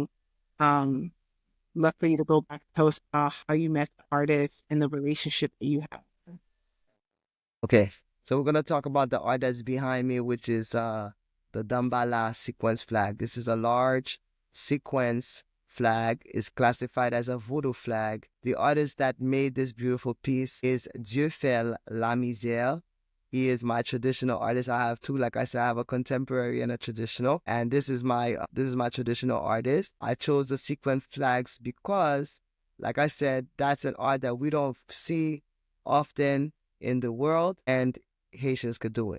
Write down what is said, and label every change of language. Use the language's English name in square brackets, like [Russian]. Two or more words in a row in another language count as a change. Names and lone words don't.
[English] Um, love for you to go back and tell us about how you met the artist and the relationship that you have. Okay, so we're gonna talk about the art that's behind me, which is the Dambala sequence flag. This is a large sequence flag. It's classified as a voodoo flag. The artist that made this beautiful piece is Dieu fait la misère. He is my traditional artist. I have two, like I said, I have a contemporary and a traditional, and this is my traditional artist. I chose the sequence flags because, like I said, that's an art that we don't see often in the world, and Haitians could do it.